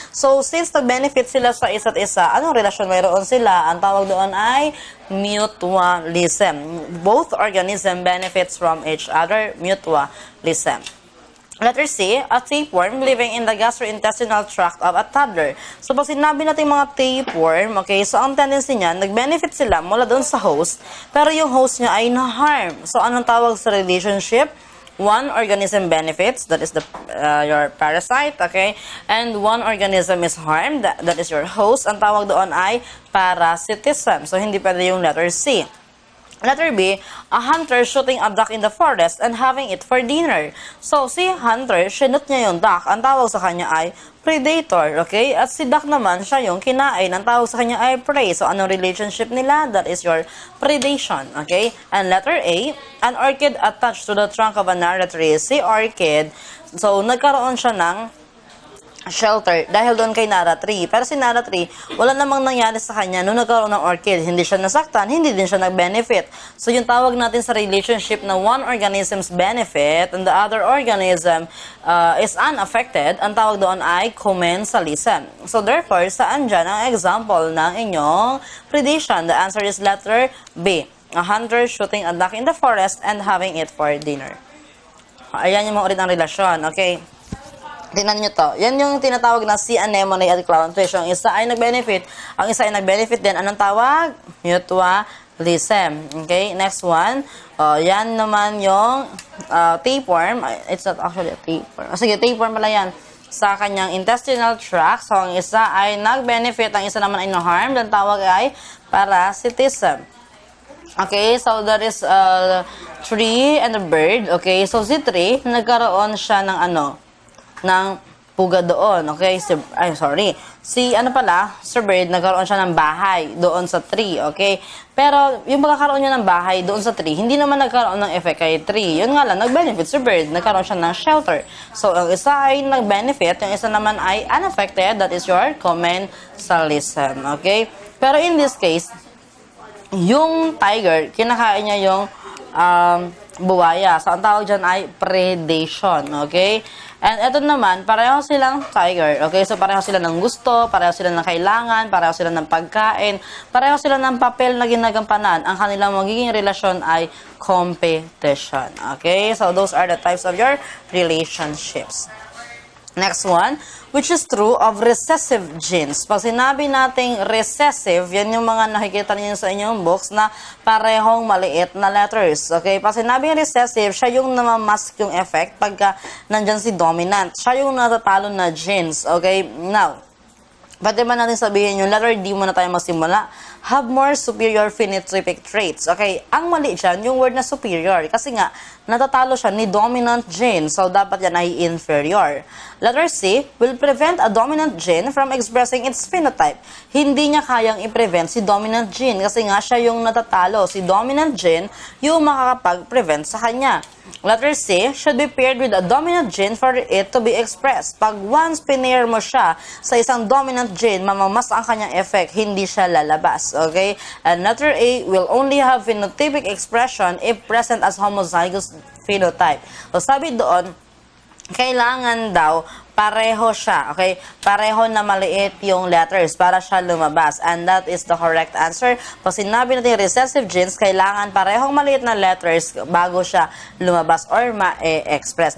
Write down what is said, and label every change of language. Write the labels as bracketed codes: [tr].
[tl] So, since nag-benefit sila sa isa't isa, anong relasyon mayroon sila? Ang tawag doon ay mutualism. [en] Both organism benefits from each other, mutualism. Letter C, a tapeworm living in the gastrointestinal tract of a toddler. [tl] So, pag sinabi natin mga tapeworm, okay, so ang tendency niya, nag-benefit sila mula doon sa host, pero yung host niya ay na-harm. So, anong tawag sa relationship? [en] One organism benefits, that is your parasite, okay? And one organism is harmed, that is your host. [tl] Ang tawag doon ay parasitism. So, hindi pwede yung letter C. [en] Letter B, a hunter shooting a duck in the forest and having it for dinner. [tl] So, si hunter, sinut niya yung duck. Ang tawag sa kanya ay predator, okay? At si duck naman, siya yung kinain. Ang tawag sa kanya ay prey. So, anong relationship nila? [en] That is your predation, okay? And letter A, an orchid attached to the trunk of a narrow tree. [tl] Si orchid, so, nagkaroon siya ng shelter dahil doon kay Nara Tree. Pero si Nara Tree, wala namang nangyari sa kanya nung nagkaroon ng orchid. Hindi siya nasaktan, hindi din siya nag-benefit. So, yung tawag natin sa relationship na [en] one organism's benefit and the other organism is unaffected, [tl] ang tawag doon ay commensalism. So, therefore, saan dyan ang example ng inyong predation? [en] The answer is letter B. A hunter shooting a duck in the forest and having it for dinner. [tl] Ayan yung mga ulit ang relasyon, okay? Tingnan nyo to. Yan yung tinatawag na sea anemone at clownfish. Ang isa ay nag-benefit. Ang isa ay nag-benefit din. Anong tawag? Mutualism. Okay? [en] Next one. [tl] Yan naman yung tapeworm. [en] It's not actually a tapeworm. [tl] Sige, tapeworm pala yan. Sa kanyang intestinal tract. So, ang isa ay nag-benefit. Ang isa naman ay no-harm. Ang tawag ay parasitism. [en] Okay, so that is a tree and a bird. [tl] Okay, so si tree, nagkaroon siya ng ng puga doon, okay? Si Sir Bird, nagkaroon siya ng bahay doon sa tree, okay? Pero, yung pagkakaroon niya ng bahay doon sa tree, hindi naman nagkaroon ng effect kay tree. Yun nga lang, nag-benefit si Bird, nagkaroon siya ng shelter. So, ang isa ay nag-benefit, yung isa naman ay unaffected, [en] that is your commensalism, [tl] okay? Pero in this case, yung tiger, kinakain niya yung buwaya. So, ang tawag dyan ay predation, okay? And ito naman, pareho silang tiger, okay? So, pareho sila ng gusto, pareho sila ng kailangan, pareho sila ng pagkain, pareho sila ng papel na ginagampanan. Ang kanilang magiging relasyon ay competition, okay? [en] So, those are the types of your relationships. Next one, which is true of recessive genes. [tl] Pag sinabi nating recessive, yan yung mga nakikita niyo sa inyong books na parehong maliit na letters. Okay? Pag sinabing recessive, siya yung namamask yung effect pagka nandyan si dominant. Siya yung natatalo na genes. Okay? Now, pwede ba natin sabihin yung letter D muna tayo magsimula? [en] have more superior phenotypic traits. Okay, [tl] ang mali dyan, yung word na superior. Kasi nga, natatalo siya ni dominant gene. So, dapat yan ay inferior. [en] Letter C, will prevent a dominant gene from expressing its phenotype. [tl] Hindi niya kayang i-prevent si dominant gene kasi nga siya yung natatalo. Si dominant gene yung makakapag-prevent sa kanya. [en] Letter C, should be paired with a dominant gene for it to be expressed. [tl] Pag once pinair mo siya sa isang dominant gene, mamamas ang kanyang effect, hindi siya lalabas. Okay? [en] And letter A, will only have phenotypic expression if present as homozygous phenotype. [tl] So sabi doon, kailangan daw pareho siya, okay? Pareho na maliit yung letters para siya lumabas. [en] And that is the correct answer. [tl] Pag sinabi natin recessive genes, kailangan parehong maliit na letters bago siya lumabas or ma-express.